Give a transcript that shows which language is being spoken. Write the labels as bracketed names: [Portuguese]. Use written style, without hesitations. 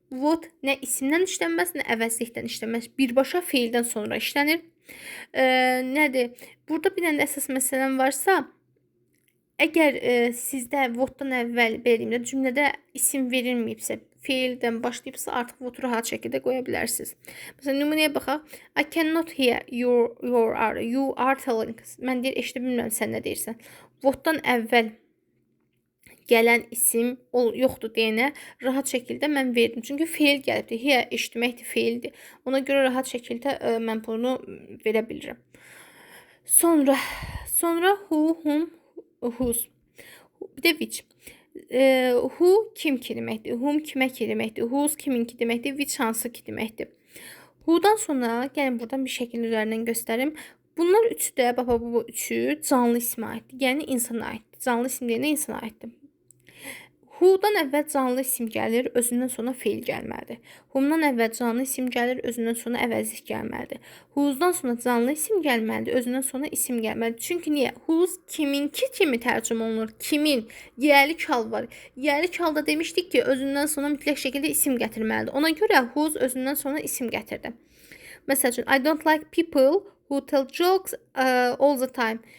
[Azerbaijani] What nə isimdən işlənməz, nə əvəzlikdən işlənməz. Birbaşa feildən sonra işlənir. Nədir? Burada bir dənə əsas məsələn varsa, əgər sizdə what-dan əvvəl belə cümlədə isim verilməyibsə, feildən başlayıbsa artıq what-u rahat şəkildə qoya bilərsiniz. Məsələn, nümunəyə baxaq. [English] I cannot hear you are telling. [Azerbaijani] Mən deyir, eşidə bilmirəm sən nə deyirsən. What-dan əvvəl gələn isim yoxdur deyənə rahat şəkildə mən verdim. Çünki feil gəlibdir. Hear eşitməkdir, feildir. Ona görə rahat şəkildə mən bunu verə bilirəm. Sonra who, whom, whose. Bir də which. Who kim ki deməkdir. Whom kimə ki deməkdir. Whose kimin ki deməkdir. Which hansı ki deməkdir. Who'dan sonra gəlin buradan bir şəkil üzərindən göstərim. Bunlar üçü də, bu üçü canlı ismə aiddir. Yəni insana aiddir. Canlı isim deyənə insana aiddir. Who'dan əvvəl canlı isim gəlir, özündən sonra feil gəlməlidir. Whom'dan əvvəl canlı isim gəlir, özündən sonra əvəzlik gəlməlidir. Whose'dan sonra canlı isim gəlməlidir, özündən sonra isim gəlməlidir. Çünki niyə? Whose kiminki kimi tərcümə olunur. Kimin? Yerlik hal var. Yerlik halda demişdik ki, özündən sonra mütləq şəkildə isim gətirməlidir. Ona görə whose özündən sonra isim gətirdi. Məsəl üçün, [English] I don't like people who tell jokes all the time.